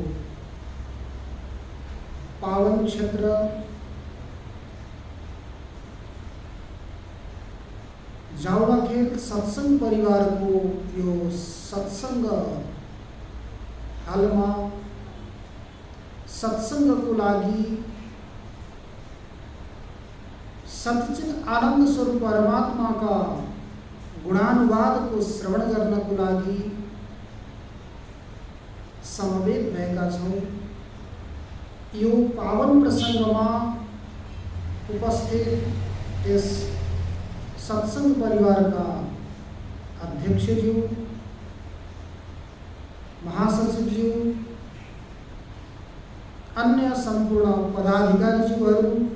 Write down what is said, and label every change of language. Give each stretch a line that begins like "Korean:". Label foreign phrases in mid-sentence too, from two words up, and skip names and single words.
Nepali: पावन क्षेत्र जाउवाखेल सत्संग परिवार को यो सत्संग हालमा सत्संग को लागि सच्चित आनंद स्वरूप परमात्मा का गुणानुवाद को श्रवण गर्न को लागि समवेत भएका छौं। यो पावन प्रसंगमा उपस्थित यस सत्संग परिवार का अध्यक्षज्यू, महासचिवज्यू, अन्य संपूर्ण पदाधिकारीज्यूहरू